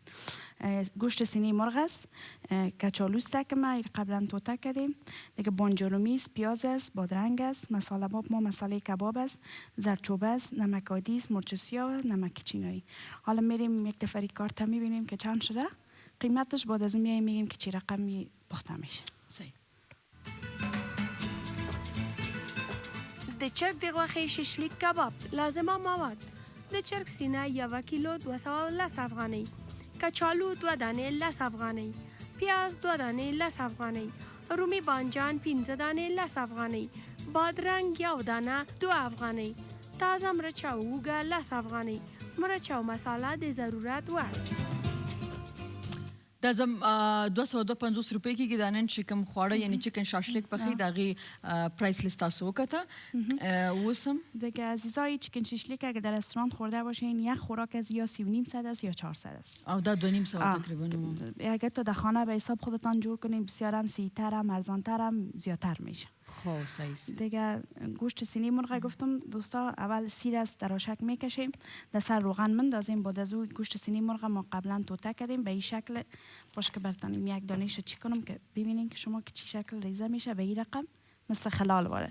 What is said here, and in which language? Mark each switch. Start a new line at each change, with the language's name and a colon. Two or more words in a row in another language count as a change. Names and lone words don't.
Persian: گوشت سینی مرغ است، کچالو است که ما قبلا توته کردیم، دیگه بانجلومی است، پیاز است، بادرنگ است، مساله باب ما مساله کباب است، زردچوبه است، نمک عادی است، مرچ سیاه و نمک چینایی. حالا میریم یک دفعه کارت میبینیم که چند شده، قیمتش بعد از اون میگیم که چی رقمی پخته میشه.
Pashto: د چرګ د غوښې شیشلیک کباب لازمه مواد: د چرګ سینه 1 کیلو 210 افغانۍ، کچالو 2 دانې 10 افغانۍ، پیاز 2 دانې 10 افغانۍ، رومی بانجان 15 دانې 10 افغانۍ، بادرنگ 1 دانه 2 افغانۍ، تازه مرچ او هوږه 10 افغانۍ، مرچ او مساله د ضرورت وړ. دا زم 252 روپۍ کېږي دا نن چې کوم خواړه یعنی چکن شاشلیک پخې د هغې
English: price list
Pashto: تاسو وکته اوس هم
Persian: دیگه عزیزای چکن شیشلیک اگه در رستوران خورده باشین یک خوراک از یا 3.5 است یا 400 است
Pashto: او دا 2.5 تقریبا.
Persian: اگه تو در خانه به حساب خودتان جور کنین بسیار هم سی‌تر هم ارزان‌تر هم زیادتر میشه. خب صحیح. دیگه گوشت سینی مرغ گفتم دوستا اول سیر است در آشک میکشیم، در سر روغن مندازیم، بعد از اون گوشت سینی مرغ ما قبلا توته کردیم به این شکل باش که براتون یک دانه‌اش چی کنم که ببینین که شما که چی شکل ریزه میشه به این رقم مثل خلال واره.